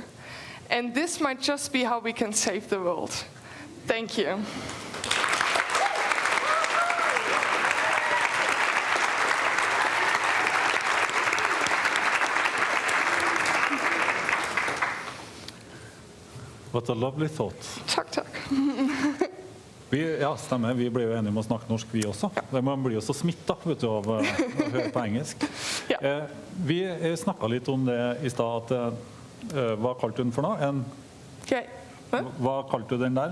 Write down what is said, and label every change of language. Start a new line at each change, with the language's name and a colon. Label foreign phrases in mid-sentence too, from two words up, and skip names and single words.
English: And this might just be how we can save the world. Thank you. What a lovely thought.
Norwegian: Takk. Ja, stemmer. Vi ble jo enige om å snakke norsk, vi også. Man blir jo så smittet, vet du, av å høre på engelsk. Ja. Vi snakket litt om det i sted, hva kalte du den for noe? Hva kalte du den der?